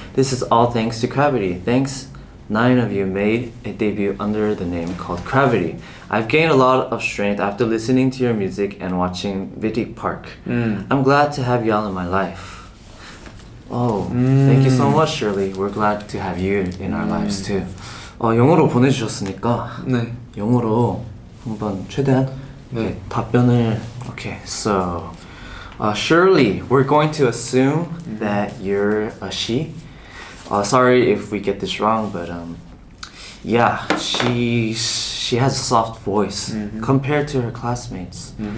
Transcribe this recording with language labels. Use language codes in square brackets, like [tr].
[en] This is all thanks to Gravity. Thanks, 9 of you made a debut under the name called Gravity. I've gained a lot of strength after listening to your music and watching Vitic Park. I'm glad to have y'all in my life. Oh, thank you so much, Shirley. We're glad to have you in our lives too. [ko] 영어로 보내주셨으니까 네. 영어로 한번 최대한 네. 답변을. [en] Okay, so Shirley, we're going to assume that you're a she. Sorry if we get this wrong, but yeah, she has a soft voice compared to her classmates.